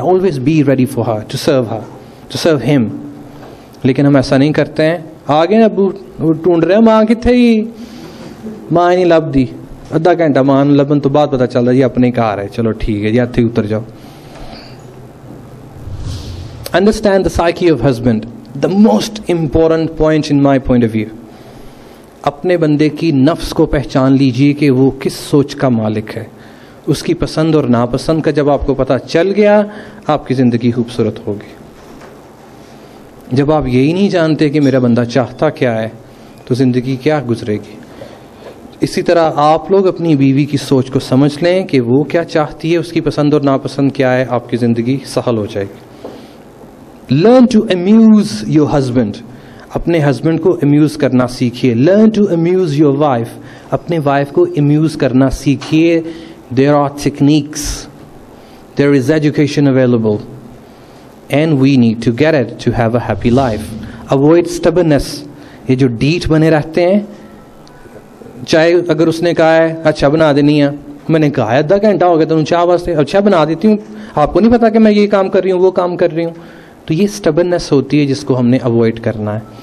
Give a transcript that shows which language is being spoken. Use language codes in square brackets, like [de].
[en] Always be ready for her, to serve her, to serve him. [ur] لیکن ہم ایسا نہیں کرتے ہیں. [pa] آگے ابو ڈھونڈ رہے ہیں, ماں کتنے ہی, ماں نہیں لب دی. ادھا گھنٹہ ماں لبن تو بعد پتا چلتا جی اپنے کار ہے, چلو ٹھیک ہے جی ہاتھ ہی اتر جاؤ. [en] Understand the psyche of husband. The most important point in my point of view. [ur] اپنے بندے کی نفس کو پہچان لیجئے کہ وہ کس سوچ کا مالک ہے. اس کی پسند اور ناپسند کا جب آپ کو پتہ چل گیا, آپ کی زندگی خوبصورت ہوگی. جب آپ یہی نہیں جانتے کہ میرا بندہ چاہتا کیا ہے تو زندگی کیا گزرے گی. اسی طرح آپ لوگ اپنی بیوی کی سوچ کو سمجھ لیں کہ وہ کیا چاہتی ہے, اس کی پسند اور ناپسند کیا ہے, آپ کی زندگی سہل ہو جائے گی. [en] Learn to amuse your husband. [ur] اپنے ہسبینڈ کو امیوز کرنا سیکھیے. [en] Learn to amuse your wife. [ur] اپنے وائف کو امیوز کرنا سیکھیے. [en] There are techniques. There is education available. And we need to get it to have a happy life. Avoid stubbornness. [ur] یہ جو date بنے رہتے ہیں, چائے اگر اس نے کہا ہے اچھا بنا دینی ہے, میں نے کہا ہے آدھا گھنٹہ ہو گیا تم چائے واسطے, اچھا بنا دیتی ہوں, آپ کو نہیں پتا کہ میں یہ کام کر رہی ہوں وہ کام کر رہی ہوں. تو یہ سٹبرنس ہوتی ہے جس کو ہم نے اوائڈ کرنا ہے.